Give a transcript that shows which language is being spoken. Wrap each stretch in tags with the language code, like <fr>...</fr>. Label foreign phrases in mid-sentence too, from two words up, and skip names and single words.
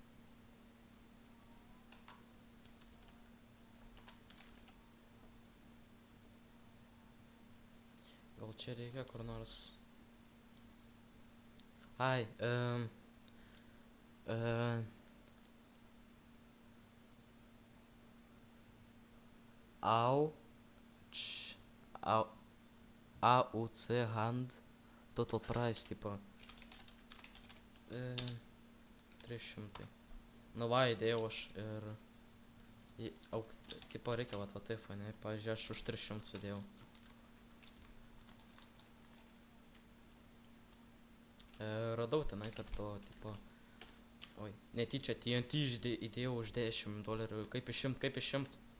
<lt>Gal čia reikia kur nors.</lt> <en>Ai, au, č, au, AUC hand, total price,</en> <lt>tipo, 300. Nu va, įdėjau aš ir, tipo, reikia va taip, ne, pavyzdžiui, aš už 300 įdėjau. Radau tenai tarp to, tipo, oi, netyčia TNT įdėjau už $10, kaip išimt.</lt>